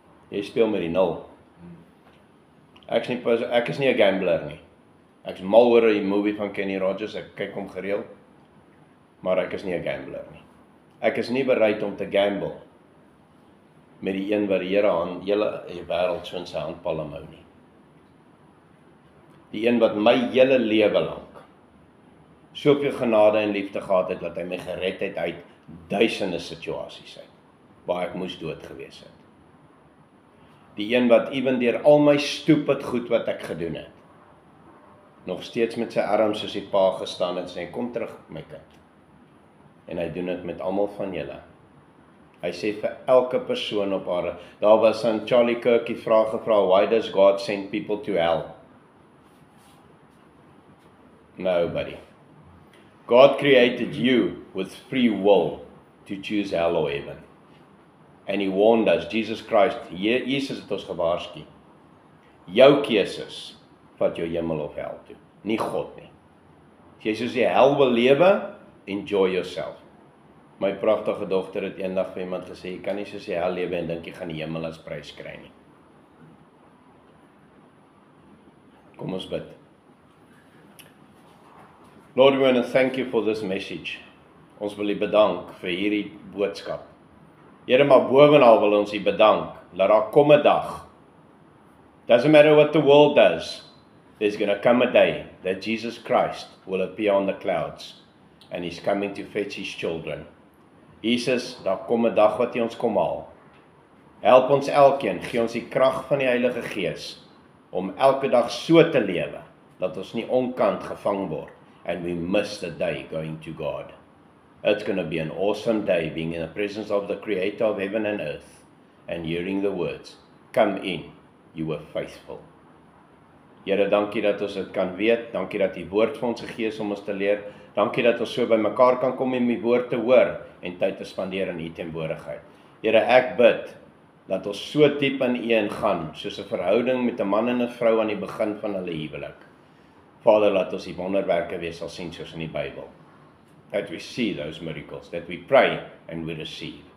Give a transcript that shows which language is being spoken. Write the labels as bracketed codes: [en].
[af] Jy speel met die 0. Ek is nie 'n gambler nie. Ek is mal oor die movie van Kenny Rogers, ek kyk hom gereeld. Maar ek is nie 'n gambler nie. Ek is nie bereid om te gamble met die een wat die Here aan hele wêreld so in sy handpalm hou nie. Die een wat my hele lewe lank soveel genade en liefde gehad het, dat hy my gered het uit duisende situasies uit, waar ek moes dood gewees het. Die een wat ewen deur al my stupid goed wat ek gedoen het, nog steeds met sy arms soos die pa gestaan en sê, kom terug my kind. En hy doen dit met almal van julle. Hy sê vir elke persoon op aarde, daar was aan Charlie Kirk die vraag gevra, [en] why does God send people to hell? Nobody. God created you with free will to choose hell or heaven. And he warned us, Jesus Christ, [af] Jesus het ons gewaarsku. Jou keuses vat jou hemel of hel toe, nie God nie. As jy soos die hel wil lewe, [en] enjoy yourself. [af] My pragtige dogter het eendag vir iemand gesê, jy kan nie soos jy hel lewe en dink jy gaan die hemel as prys kry nie. Kom ons bid. [en] Lord, we want to thank you for this message. [af] Ons wil U bedank vir hierdie boodskap. Here, maar bovenal wil ons U bedank, dat daar kom 'n dag. [en] Doesn't matter what the world does, there's going to come a day that Jesus Christ will appear on the clouds, and He's coming to fetch His children. [af] Jesus, daar kom 'n dag wat U ons kom haal. Help ons elkeen, gee ons die krag van die Heilige Gees, om elke dag so te lewe, dat ons nie onkant gevang word, [en] and we miss the day going to God. It's going to be an awesome day, being in the presence of the Creator of heaven and earth, and hearing the words, come in, you were faithful. [af] Here, dankie dat ons dit kan weet, dankie dat die woord vir ons gegee is om ons te leer, dankie dat ons so by mekaar kan kom en die woord te hoor, en tyd te spandeer in U teenwoordigheid. Here, ek bid, dat ons so diep in U ingaan, soos 'n verhouding met 'n man en 'n vrou aan die begin van hulle huwelik. Vader, laat ons die wonderwerke weer sal sien soos in die Bybel. [en] That we see those miracles, that we pray and we receive.